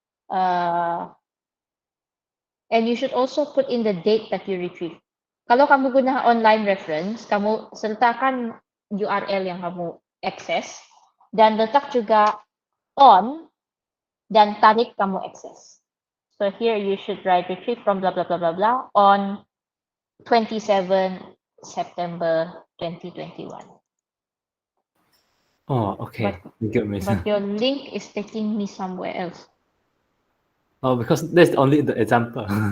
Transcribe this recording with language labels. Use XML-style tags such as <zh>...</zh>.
<en>And you should also put in the date that you retrieve.</en> <ms>Kalau kamu guna online reference, kamu sertakan URL yang kamu access dan letak juga on dan tarik kamu access.</ms> <en>So here you should write retrieve from blah blah blah blah blah on 27 September 2021. Oh, okay. Good, miss. But your link is taking me somewhere else. Oh, because that's only the example.</en>